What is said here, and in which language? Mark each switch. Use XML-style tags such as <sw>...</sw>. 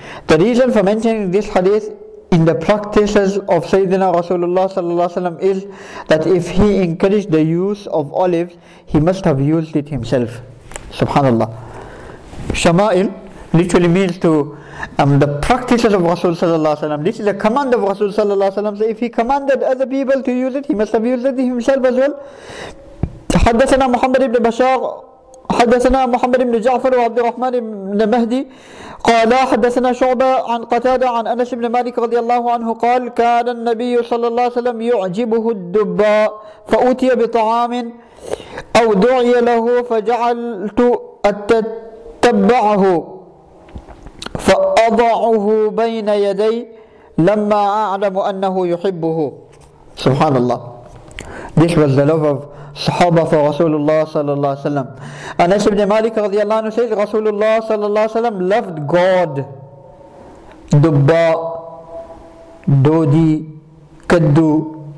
<en>The reason for mentioning this hadith in the practices of Sayyidina Rasulullah sallallahu alaihi wasallam is that if he encouraged the use of olives, he must have used it himself. Subhanallah. Shama'il literally means to the practices of Rasul sallallahu alaihi wasallam. This is a command of Rasul sallallahu alaihi wasallam. So if he commanded other people to use it, he must have used it himself as well.</en> <ar>حدثنا محمد بن بشار حدثنا محمد بن جعفر وعبد الرحمن بن مهدي قال حدثنا شعبة عن قتادة عن أنس بن مالك رضي الله عنه قال كان النبي صلى الله عليه وسلم يعجبه الدباء فأتي بطعام أو دعي له فجعلت أتتبعه فأضعه بين يدي لما أعلم أنه يحبه. Subhanallah.</ar> <en>This was the love of Sahaba for Rasulullah sallallahu alaihi wasallam. Anas ibn Malik radiyallahu anhu says Rasulullah sallallahu alaihi wasallam loved God. Dubba, Dodi, Kaddu.</en>